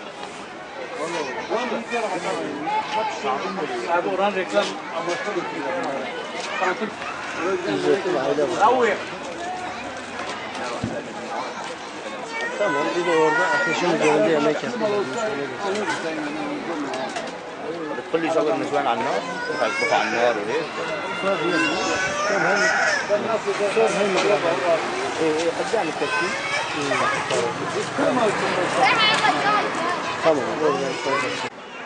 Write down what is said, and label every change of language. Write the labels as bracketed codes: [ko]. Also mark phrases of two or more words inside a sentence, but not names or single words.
[tr] Abi oran reklam amaçlı götürüyorlar. Tanıtım. ücretli aile var. Bravo. Tamam, bir de orada ateşin üzerinde yemek yapıyorlar. [ar] كل يشغل النسوان على النار يطبخوا على النار وهيك قدام التكتيك tamam.